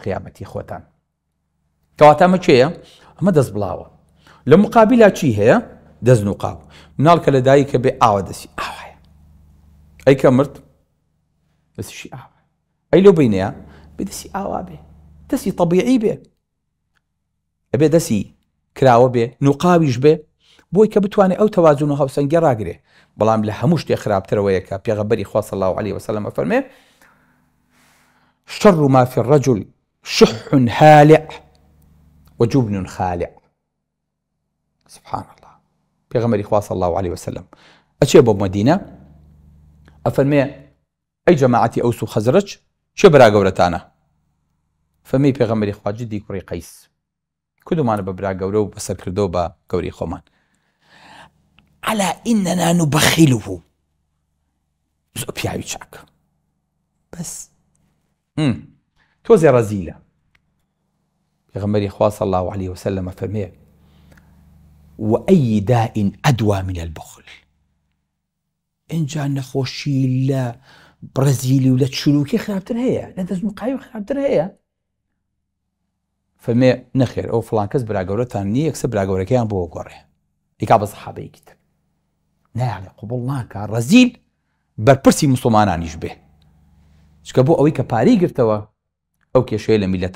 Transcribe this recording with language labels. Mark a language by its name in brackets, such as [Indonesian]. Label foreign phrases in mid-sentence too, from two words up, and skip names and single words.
[Central Kurdish] قیامەتی خۆتان کەواتە ئەمە کوێیە ئەمە دەست بڵاوە لە مقابلا چی هەیە دەست نوقاو مناڵ کە لە دایکە بێ ئاوە دەستی ئاوایە ئەی کە مرد دەستیشی ئاوە ئەی لەو بینەیە بێ دەستی ئاوا بێ دەستی طەبیعی بێ ئەبێ دەستی کراوە بێ نوقاویش بێ بۆی کە بتوانێت ئەو تەوازن و هەوسەنگی ڕاگرێ بەڵام لە هەموو شتێک خراپترەوەیە کە پێغەمبەری خوا [Arabic] صلی الله علیه وسلم [Central Kurdish] فەرمێ [Arabic] شر ما في الرجل شح هالع وجبن خالع سبحان الله [Central Kurdish] پێغەمبەری خوا [Arabic] صلی الله عليه وسلم [Central Kurdish] ئەچێ بۆ مەدینە ئەفەرمێ ئەی جەماعەتی ئەوس و خەزرەج چێ برا گەورەتانە فەرمی پێغەمبەری خوا جدی کوڕی قەیس کدومانە بە برا گەورە و بەسەر کردەوە بە گەوری خۆمان [Arabic] ئەلا ئینەنا نوبەخیلوه [Central Kurdish] زۆر پیاوی چاک بەس تۆزێ ڕەزیلە پێغەمبەری خوا [Arabic] صلی الله عليه وسلم [Central Kurdish] فەرمێ [Arabic] وأي داء أدوى من البخل [Central Kurdish] اینجا نەخۆشی لە برەزیلی و لە چروکی خراپتر هەیە لە دەستنوقاوی خراپتر هەیە فەرمێ نەخێر ئەو فڵان کەس برا گەورەتان نییە یەکسەر برا گەورەکەیان بۆ گۆڕێ ئیکا بە سەحابەیەکی تر نایڵێ قوبوڵ ناکە ڕەزیل بەرپرسی موسڵمانانیش بێ چکە بۆ ئەوەی کە پارەی گرتەوە ئەو کێشەیە لە میلەتا